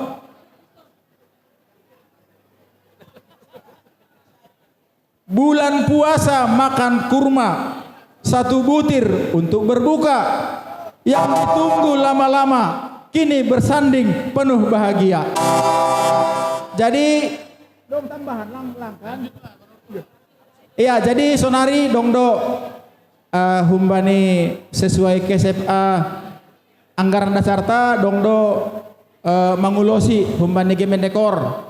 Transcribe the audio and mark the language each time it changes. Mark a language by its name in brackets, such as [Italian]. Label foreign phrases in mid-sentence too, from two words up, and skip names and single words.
[Indonesian] Bulan puasa makan kurma 1 butir untuk berbuka. Yang ditunggu lama-lama kini bersanding penuh bahagia. Jadi dong tambahan lang kan. Iya, jadi [Batak Simalungun] sonari dongdo humbani [Indonesian] sesuai KSFA anggaran dasar [Batak Simalungun] ta dongdo mangulosi humbani Kemendekor.